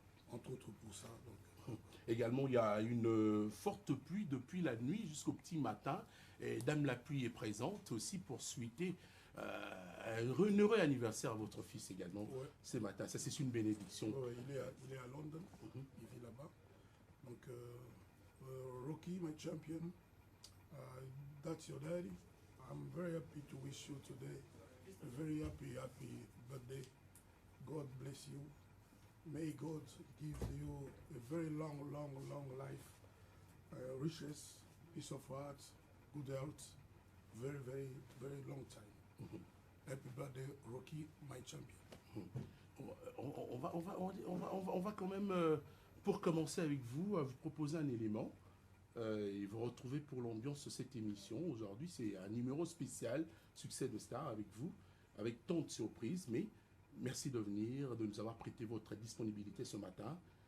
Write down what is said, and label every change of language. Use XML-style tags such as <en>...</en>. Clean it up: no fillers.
<fr>Entre autres pour ça. Donc. Également, il y a une forte pluie depuis la nuit jusqu'au petit matin. Et Dame la pluie est présente aussi pour souhaiter un heureux anniversaire à votre fils également ce matin. Ça, c'est une bénédiction. Il est à London, il vit là-bas. Donc,</fr> <en>Rocky, my champion, that's your daddy. I'm very happy to wish you today a very happy birthday. God bless you. May God give you a very long life, riches, peace of heart, good health, very long time. Happy birthday, Rocky, my champion.</en> <fr>On va quand même, pour commencer avec vous, vous proposer un élément et vous retrouver pour l'ambiance de cette émission. Aujourd'hui, c'est un numéro spécial, Succès de Stars avec vous, avec tant de surprises, mais merci de venir, de nous avoir prêté votre disponibilité ce matin.</fr>